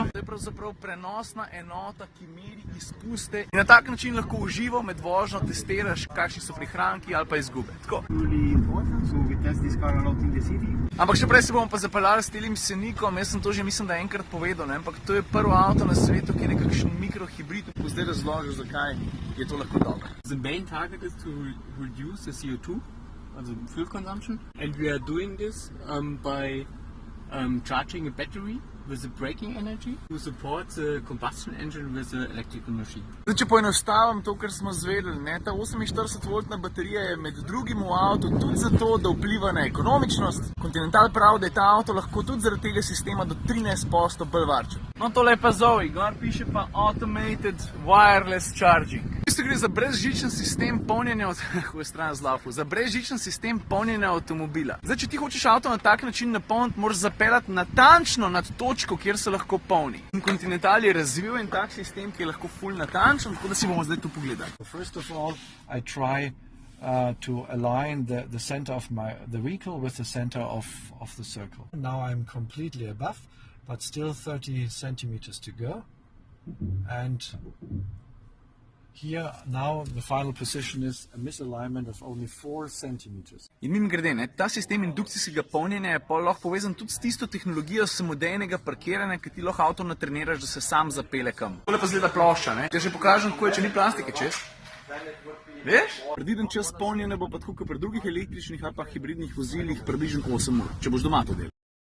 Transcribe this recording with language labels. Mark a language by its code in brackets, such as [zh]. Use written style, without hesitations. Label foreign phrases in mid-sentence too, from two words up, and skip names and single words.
[sl] To je pravzaprav prenosna enota, ki meri izpuste in na tak način lahko uživo med vožnjo testiraš, kakšni so prihranki ali pa izgube. Tako. Ampak še prej se bomo pa zapeljali s telim Scenikom, jaz sem to že mislim, da enkrat povedal, ne? Ampak to je prvi avto na svetu, ki je nekakšen mikrohibrid, ko zdaj razložil, zakaj je to lahko dobro. [en] The main target is to reduce the CO2, also fuel consumption, and we are doing this by charging a battery with the braking energy to support the combustion engine with the electrical machine. [sl] Zdaj, če poenostavim to, kar smo zvedeli, ne, ta 48-voltna baterija je med drugim v avtu tudi zato, da vpliva na ekonomičnost. Continental pravi, da je ta avto lahko tudi zaradi tega sistema do 13% bolj varčen. No, tole je pa Zoe, gor piše pa [en] Automated Wireless Charging. [sl] V bistvu gre za brezžičen sistem polnjenja za brezžičen sistem polnjenja avtomobila. Zdaj, če ti hočeš avto na tak način napolniti, moraš zapeljati natančno nad točko, kjer se lahko polni. In Continental je razvil en tak sistem, ki je lahko ful natančen, tako da si bomo zdaj tu pogledali. [en] First of all, I try to align the center of the vehicle with the center of the circle. Now I'm completely above, but still 30 centimeters to go. And here now the final position is a misalignment of only 4 centimeters. [sl] In mimogrede, ne, ta sistem indukcijskega polnjenja je pa lahko povezan tudi s tisto tehnologijo samodejnega parkiranja, ki ti lahko avto natreniraš, da se sam zapelje kam. Tole pa zgleda plošča, ne? Če že pokažem, kako je, če ni plastike čez. Veš? Predviden čas polnjenja bo pa tako, kot pri drugih električnih ali pa hibridnih vozilih, približno 8 ur, če boš doma to delal.